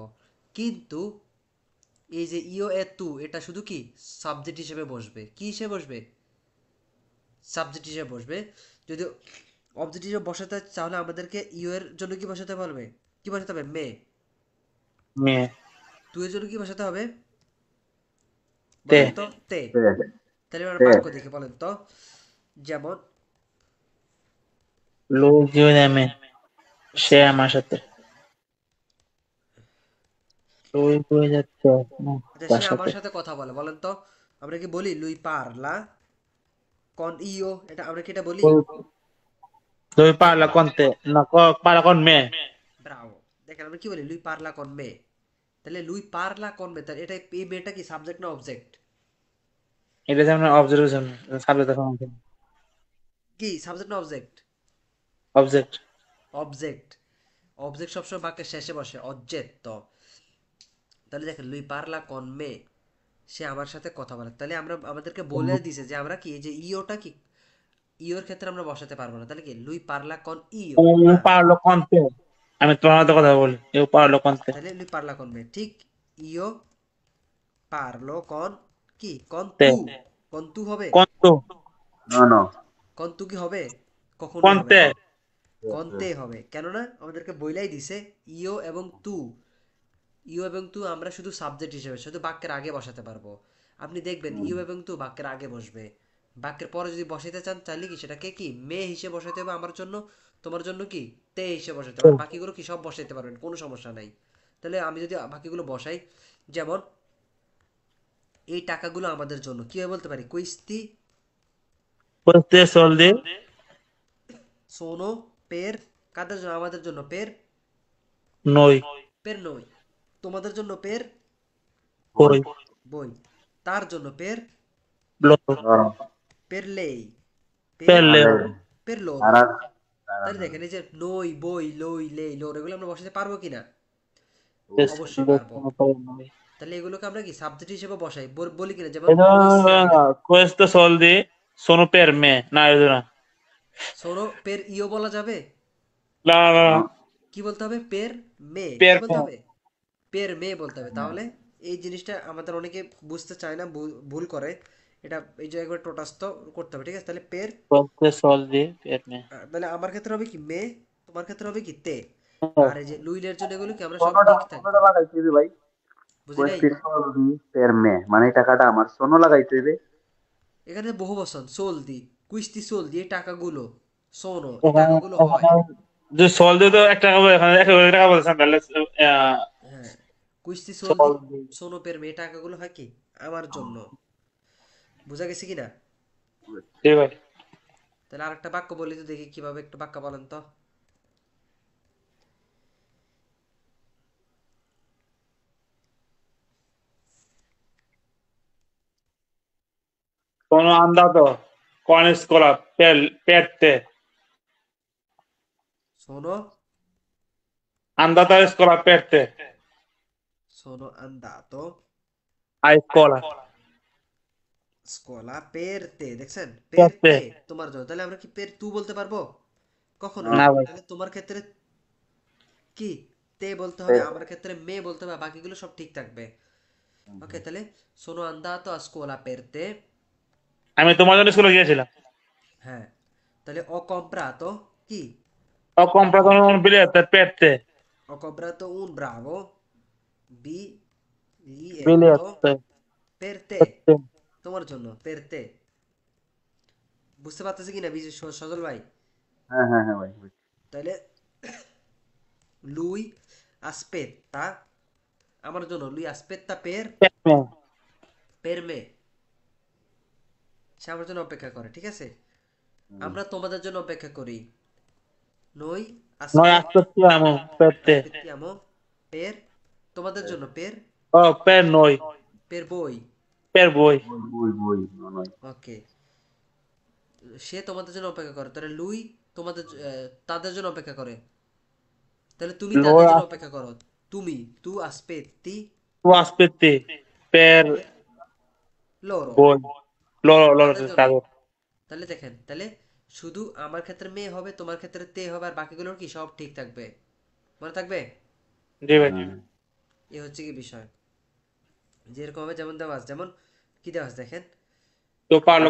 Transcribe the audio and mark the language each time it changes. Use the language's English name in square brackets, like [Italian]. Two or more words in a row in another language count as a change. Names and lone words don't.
[Bangla] কিন্তু এই যে ইও এ তু এটা শুধু কি সাবজেক্ট হিসেবে বসবে, কি হিসেবে বসবে সাবজেক্ট হিসেবে বসবে। যদি অবজেক্ট হিসেবে বসাতে হয়, তাহলে আমাদেরকে ইও এর জন্য কি বসাতে পারবে, কি বসাতে হবে মে, Me, তু এর জন্য কি বসাতে হবে বলেন te, তো তে। te তাহলে এবার te বাক্য দেখে বলেন তো, যেমন [Italian] lui, io e me. [Bangla] সে আচ্ছা আমার সাথে। lui, lui যাচ্ছে। না, আচ্ছা তার সে আমার সাথে। সাথে কথা বলে, বলেন তো আমরা কি বলি [Italian] lui parla con io, [Bangla] এটা আমরা কি এটা বলি, [Italian] Lui parla con te, no, parla con me. [Bangla] ব্রাভো। দেখেন আমরা কি বলি [Italian] lui parla con me, [Bangla] তাহলে [Italian] lui parla con me, [Bangla] তাহলে এটা এই মেয়েটা কি সাবজেক্ট না অবজেক্ট, এটা যেমন অবজারভেশন, সাবজেক্ট এখন কি সাবজেক্ট না অবজেক্ট, অবজেক্ট। অবজেক্ট, অবজেক্ট সবসময় বাক্যের শেষে বসে অবজেক্ট। তাহলে দেখেন [Italian] lui parla con me, [Bangla] সে আমার সাথে কথা বলে, তাহলে আমরা আমাদেরকে বলে দিছে যে আমরা কি এই যে ইওটা কি ইওর ক্ষেত্রে আমরা বসাতে পারবো না, তাহলে কি [Italian] lui parla con io [Bangla] io না, [Italian] parlo con te. [Bangla] আমি তোমার সাথে কথা বলি। [Italian] io parlo con te. [Bangla] তাহলে [Italian] lui parla con me, [Bangla] ঠিক [Italian] io parlo con [Bangla] কি Te. [Italian] con tu হবে, Con tu. no no con tu [Bangla] কি হবে, কখনোই Con হবে te. না, কন্তে হবে, কেননা আমাদেরকে বইলাই দিছে ইও এবং তু, ইউ এবং তু আমরা শুধু সাবজেক্ট হিসেবে শুধু বাক্যের আগে বসাতে পারবো। আপনি দেখবেন ইউ এবং তু বাক্যের আগে বসবে, বাক্যের পরে যদি বসাইতে চান তাহলে কি সেটাকে কি মে হিসেবে বসাইতে হবে আমার জন্য, তোমার জন্য কি তে হিসেবে বসাইতে হবে, আর বাকিগুলো কি সব বসাইতে পারবেন, কোনো সমস্যা নাই। তাহলে আমি যদি বাকিগুলো বসাই, যেমন এই টাকাগুলো আমাদের জন্য কিভাবে বলতে পারি, কুইস্তি [Italian] Questi soldi sono per, [Bangla] কাদের জন্য আমাদের জন্য পের, noi. [Italian] per noi, [Bangla] তোমাদের জন্য পের voi Poi. বই, তার জন্য পের Loro. loro [Italian] per lei, per Per Leo. per loro. [Bangla] তারা তারা তাহলে দেখেন এই যে নই, বই, লই, লেই, লোর এগুলো আমরা বসাতে পারবো কিনা? অবশ্যই Descrive পারবো। [Italian] sono per noi. [Bangla] তাহলে এগুলোকে আমরা কি সাবজেক্ট হিসেবে বসাই, বলি কিনা, যেমন [Italian] E no, [Bangla] লুইস, [Italian] no, no, questi soldi sono per me. No, no, sono per io [Bangla] বলা যাবে? [Italian] no, no, [Bangla] নো, no. কি বলতে হবে? [Italian] per me, [Bangla] কি Per বলতে me. হবে? [Italian] per me [Bangla] বলতে হবে। তাহলে এই জিনিসটা আমাদের অনেকে বুঝতে চায় না, ভুল করে। এটা এই যে একবার টোটাস্থ করতে হবে, ঠিক আছে? তাহলে পের, [Italian] Questi soldi per me. [Bangla] তাহলে আমার ক্ষেত্রে হবে কি মে, তোমার ক্ষেত্রে হবে কি তে। আর এই যে লুইলের জন্য এগুলো কি আমরা সব সোনোটা ঠিক থাকবে। সোনোটা লাগাইতে হইবে ভাই। বুঝি নাই? [Italian] questi soldi per me, [Bangla] মানে এই টাকাটা আমার সোনো লাগাইতে হইবে। এখানে বহু বচন সোল দি, [Italian] questi soldi, [Bangla] এই টাকাগুলো সোনো, এই ওখানে টাকাগুলো হয়। ওখানে যে soldi তো 1 টাকা বলে এখানে 1 টাকা বলছেন তাহলে হ্যাঁ, [Italian] questi soldi, [Bangla] soldi. [Italian] sono per me, [Bangla] এই টাকাগুলো হয় কি আমার জন্য। বুঝা গেছে কিনা? [Italian] Sì, vai. [Bangla] তাহলে আরেকটা বাক্য বলি তো, দেখি কিভাবে, একটা বাক্য বলেন তো। [Italian] Sono andato con scuola per te. [Bangla] সোনো, [Italian] Andato a scuola per te. sono andato A scuola. scuola per te, দেখছেন? [Bangla] Per পের te. তে, তোমার জন্য। তাহলে আমরা কি [Italian] per tu [Bangla] বলতে পারবো? কখনোই না, না। না ভাই। তাহলে তোমার ক্ষেত্রে কি তে বলতে হবে, পের। আমার ক্ষেত্রে মে বলতে হবে, বাকিগুলো সব ঠিক থাকবে। ওকে, তাহলে [Italian] sono andato a scuola per te। [Bangla] আমি তোমার জন্য স্কুলে গিয়েছিলাম। হ্যাঁ, তাহলে [Italian] ho comprato [Bangla] কি? [Italian] Ho comprato un biglietto per te. Ho comprato un bravo biglietto [Bangla] Biglietto [Italian] per te, per te. [Bangla] তোমার জন্য, [Italian] per te। [Bangla] বুঝতে পারতেছি কিনা সজল ভাই? হ্যাঁ হ্যাঁ হ্যাঁ ভাই ভাই। তাহলে [Italian] lui aspetta, [Bangla] আমার জন্য [Italian] lui aspetta Per me. per me, [Bangla] সে আমার জন্য অপেক্ষা করে, ঠিক আছে? আমরা তোমাদের জন্য অপেক্ষা করি। noi [Italian] Noi aspettiamo per te. aspettiamo per, [Bangla] তোমাদের জন্য, per [Italian] Oh, per noi. per voi। Per voi. [Bangla] বই বই বই নয়। ওকে, সে তোমাদের জন্য অপেক্ষা করে, তাহলে লুই তোমাদের তাদের জন্য অপেক্ষা করে। তাহলে তুমি তাদের Noi জন্য as- অপেক্ষা করো। তুমি, [Italian] tu aspetti tu aspetti per per loro, voi. Loro [Bangla] তাদের জন্য। তাদের। তাহলে দেখেন, তাহলে শুধু আমার ক্ষেত্রে মে হবে, তোমার ক্ষেত্রে তে হবে, আর বাকিগুলোর কি সব ঠিক থাকবে। মনে থাকবে? জি ভাই। হ্যাঁ। এ হচ্ছে কি বিষয়। যেরকম হবে, যেমন দেওয়া আছে, যেমন কি দেওয়া আছে দেখেন। তো parlo